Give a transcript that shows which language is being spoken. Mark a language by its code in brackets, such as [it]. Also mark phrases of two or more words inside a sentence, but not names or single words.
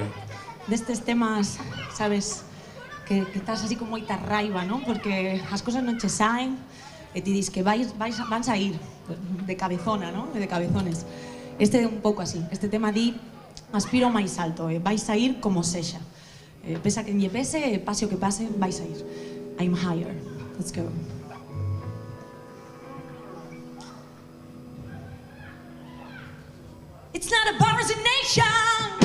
[gl] Destes temas, sabes, que estás así con moita raiva, non? Porque as cosas non che saen e ti dis que van a ir de cabezona, non? De cabezones. Este é un pouco así. Este tema di aspiro máis alto, vais a ir como sexa. Pesa que lle pese, pase o que pase, vais a ir. [en] I'm higher. Let's go. It's not about resignation.